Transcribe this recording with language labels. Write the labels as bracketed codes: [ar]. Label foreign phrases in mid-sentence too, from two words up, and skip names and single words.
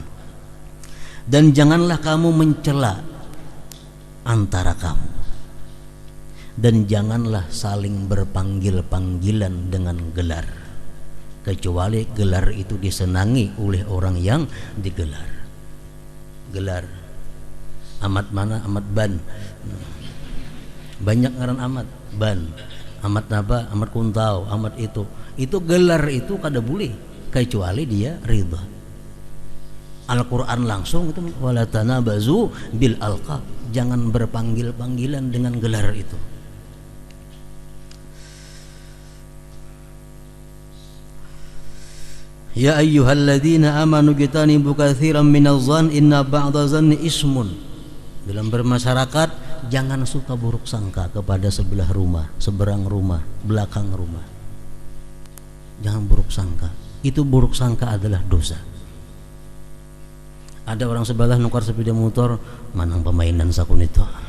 [id] Dan janganlah kamu mencela antara kamu, dan janganlah saling berpanggil-panggilan dengan gelar, kecuali gelar itu disenangi oleh orang yang digelar. Gelar Ahmad mana? Ahmad Ban. [bjn] Banyak ngaran Ahmad Ban, Ahmad Naba, Ahmad Kuntau, Ahmad itu gelar itu kada boleh kecuali dia ridha. [ar] Al-Quran [id] langsung itu [ar] ولا تنابزوا بالألقاب, [id] jangan berpanggil-panggilan dengan gelar itu. [ar] يا أيها الذين آمنوا اجتنبوا كثيرا من الظن إن بعض الظن إثم. [id] Dalam bermasyarakat jangan suka buruk sangka kepada sebelah rumah, seberang rumah, belakang rumah. Jangan buruk sangka. Itu buruk sangka adalah dosa. Ada orang sebelah nukar sepeda motor, manang pemainan sakun itu.